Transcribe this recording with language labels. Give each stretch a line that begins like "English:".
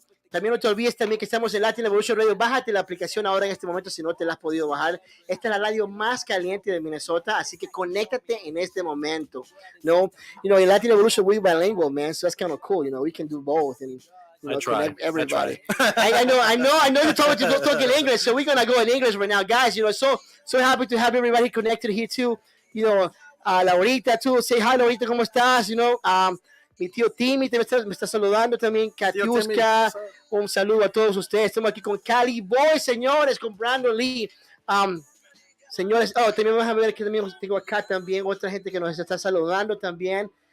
Spanish: También no te olvides también que estamos en Latin Evolution Radio. Bájate la aplicación ahora en este momento si no te la has podido bajar. Esta es la radio más caliente de Minnesota, así que conéctate en este momento.
English: No, you know, in Latin Evolution we're bilingual, man, so that's kind of cool. You know, we can do both and you know, connect everybody. I know you told me to go talk in English, so we're gonna go in English right now, guys. You know, so happy to have everybody connected here too. You know, Laurita too. Say hi,
Spanish: Laurita, ¿cómo estás?
English: You know,
Spanish: mi tío Timmy me está saludando también. Katiuska, un saludo a todos ustedes. Estamos aquí con Cali Boy, señores, con Brandon Lee. Señores, también vamos a ver que también tengo acá también otra gente que nos está saludando también.